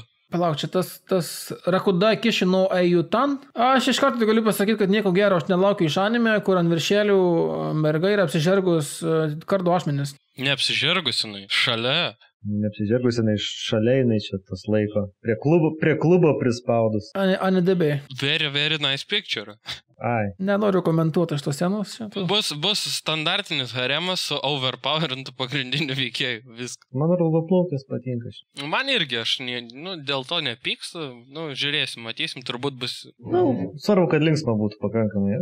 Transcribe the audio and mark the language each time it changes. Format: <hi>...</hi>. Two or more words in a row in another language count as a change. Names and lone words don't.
<lt>Palauk, čia tas Rakuda Kishino Eiyutan. Aš iš karto galiu pasakyti, kad nieko gero aš nelaukiu iš anime, kur ant viršelių merga yra apsižergus kardo ašmenis. Neapsižergus jinai, šalia. Neapsižergus jinai šalia, jinai čia tas laiko. Prie klubo prispaudus. AniDB.</lt> <en>Very nice picture.</en> <lt>Ai. Nenoriu komentuoti iš tos scenos. Bus standartinis haremas su overpowerintų pagrindinių veikėjų. Viskas. Man raudoplaukis patinka. Man irgi, aš dėl to nepykstu. Žiūrėsim, matysim, turbūt bus... Svarbu, kad linksma būtų pakankamai.</lt>